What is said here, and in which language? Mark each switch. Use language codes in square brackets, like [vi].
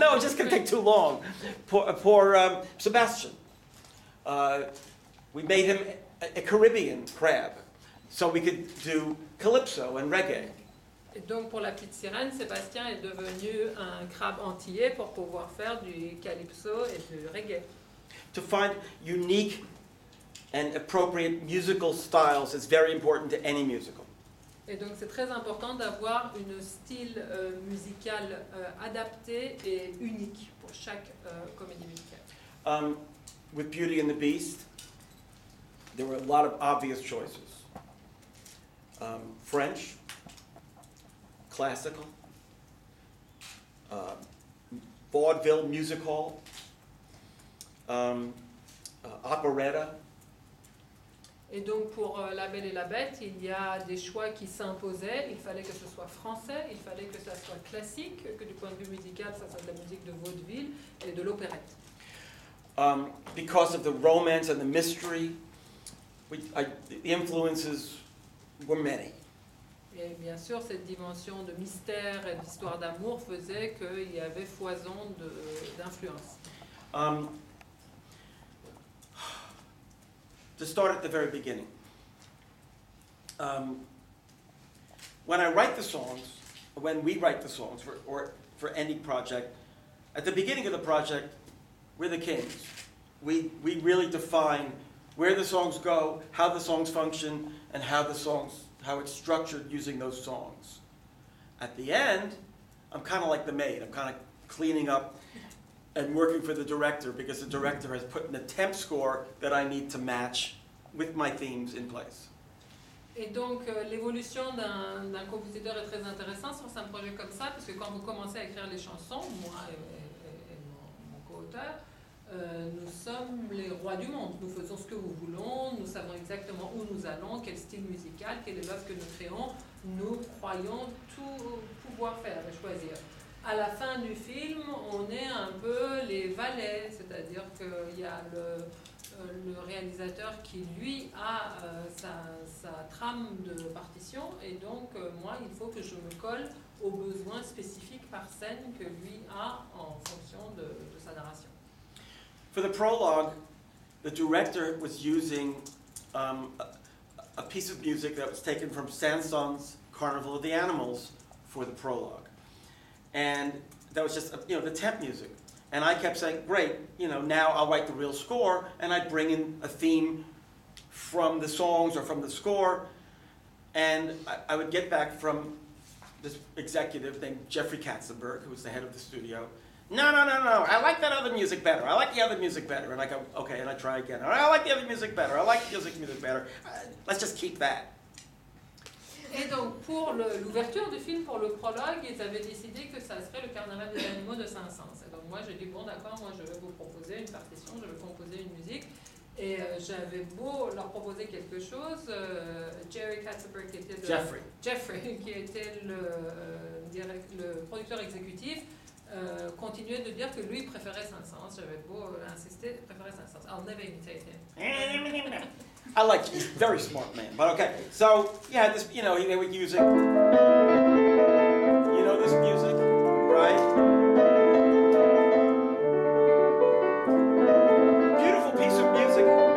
[en] No, it's just going to take too long. Poor Sebastian. We made him a Caribbean crab, so we could do calypso and reggae. [fr] Et donc pour la petite sirène, Sébastien est devenu un crabe antillais pour pouvoir faire du calypso et du reggae. [en] To find unique and appropriate musical styles is very important to any musical. [fr] Et donc c'est très important d'avoir un style musical adapté et unique pour chaque comédie musicale. [en] With Beauty and the Beast, there were a lot of obvious choices. French, classical, vaudeville music hall, operetta. [fr] Et donc pour La Belle et la Bête, il y a des choix qui s'imposaient. Il fallait que ce soit français, il fallait que ça soit classique, que du point de vue musical, ça soit de la musique de vaudeville et de l'opérette. [en] Because of the romance and the mystery, the influences were many. [fr] Et bien sûr, cette dimension de mystère et d'histoire d'amour faisait qu'il y avait foison d'influences. [en] To start at the very beginning, when I write the songs, when we write the songs for any project, at the beginning of the project, we're the kings. We really define where the songs go, how the songs function, and how it's structured using those songs. At the end, I'm kind of like the maid. I'm kind of cleaning up and working for the director because the director has put in a temp score that I need to match with my themes in place. [fr] Et donc l'évolution d'un compositeur est très intéressante sur un projet comme ça, parce que quand vous commencez à écrire les chansons, moi et mon co-auteur, nous sommes les rois du monde. Nous faisons ce que nous voulons, nous savons exactement où nous allons, quel style musical, quelle est l'œuvre que nous créons. Nous croyons tout pouvoir faire et choisir. À la fin du film, on est un peu les valets, c'est-à-dire qu'il y a le réalisateur qui, lui, a sa trame de partition, et donc moi, il faut que je me colle aux besoins spécifiques par scène que lui a en fonction de sa narration. [en] For the prologue, the director was using a piece of music that was taken from Saint-Saëns' Carnival of the Animals for the prologue. And that was just, the temp music. And I kept saying, great, now I'll write the real score, and I'd bring in a theme from the songs or from the score. And I would get back from this executive named Jeffrey Katzenberg, who was the head of the studio. No, I like that other music better. I like the other music better. And I go, okay, and I try again. I like the other music better. I like the music better. Let's just keep that. [fr] Et donc, pour l'ouverture du film, pour le prologue, ils avaient décidé que ça serait le Carnaval des animaux de Saint-Saëns. Et donc, moi, j'ai dit, bon, d'accord, moi, je vais vous proposer une partition, je vais composer une musique. Et j'avais beau leur proposer quelque chose, Jerry Katzenberg, qui était Jeffrey, qui était le producteur exécutif, continuait de dire que lui préférait Saint-Saëns. J'avais beau insister, préférait Saint-Saëns. [en] I'll never imitate him. I like him. He's a very smart man. But okay, so yeah, this they were using, this music, right? Beautiful piece of music.